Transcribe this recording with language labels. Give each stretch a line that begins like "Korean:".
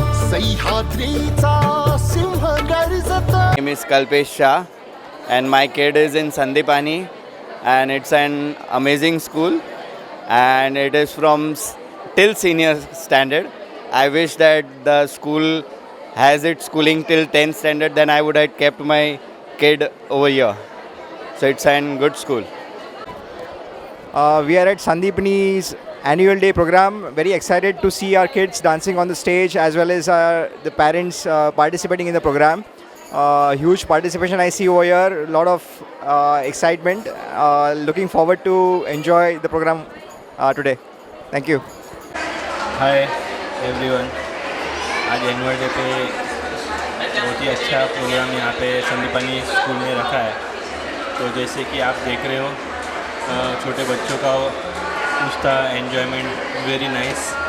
Marathi: सह्याद्रीचा Singh गर्जत.
English: My name is Kalpesh Shah and my kid is in Sandipani and it's an amazing school and it is from till senior standard. I wish that the school has its schooling till 10th standard, then I would have kept my kid over here. So it's a good school. We are at Sandipani's annual day program. Very excited to see our kids dancing on the stage as well as the parents participating in the program. Huge participation I see over here. A lot of excitement. Looking forward to enjoy the program today. Thank you. Hi everyone.
Hindi: आज annual day पे बहुत ही अच्छा programme यहाँ पे संदीपानी school में रखा है. तो जैसे कि आप देख रहे हो छोटे बच्चों का उसका
English: Enjoyment very nice.